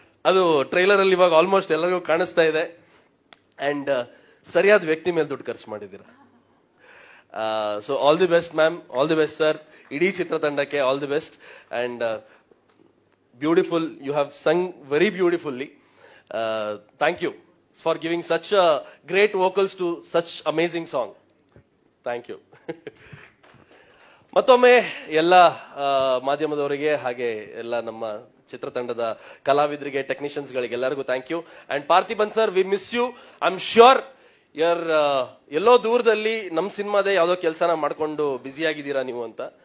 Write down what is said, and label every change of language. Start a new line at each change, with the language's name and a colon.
Kannada: ಅದು ಟ್ರೈಲರ್ ಅಲ್ಲಿ ಇವಾಗ ಆಲ್ಮೋಸ್ಟ್ ಎಲ್ಲರಿಗೂ ಕಾಣಿಸ್ತಾ ಇದೆ. ಅಂಡ್ ಸರಿಯಾದ ವ್ಯಕ್ತಿ ಮೇಲೆ ದುಡ್ಡು ಖರ್ಚು ಮಾಡಿದ್ದೀರಾ.
English: so all the best ma'am, all the best sir,
Kannada: ಇಡೀ ಚಿತ್ರತಂಡಕ್ಕೆ
English: All the best.
Kannada: And
English: beautiful, you have sung very beautifully. Thank you for giving such great vocals to such amazing song. Thank you.
Kannada: ಮತ್ತೊಮ್ಮೆ ಎಲ್ಲ ಮಾಧ್ಯಮದವರಿಗೆ ಹಾಗೆ ಎಲ್ಲ ನಮ್ಮ ಚಿತ್ರತಂಡದ ಕಲಾವಿದರಿಗೆ, technicians ಗಳಿಗೆ ಎಲ್ಲರಿಗೂ thank you. And Parthiban sir,
English: We miss you. I am sure you're
Kannada: ಎಲ್ಲೋ ದೂರದಲ್ಲಿ ನಮ್ಮ ಸಿನಿಮಾದೇ ಯಾವ್ದೋ ಕೆಲಸನ ಮಾಡ್ಕೊಂಡು ಬ್ಯುಸಿ ಆಗಿದ್ದೀರಾ ನೀವು ಅಂತ.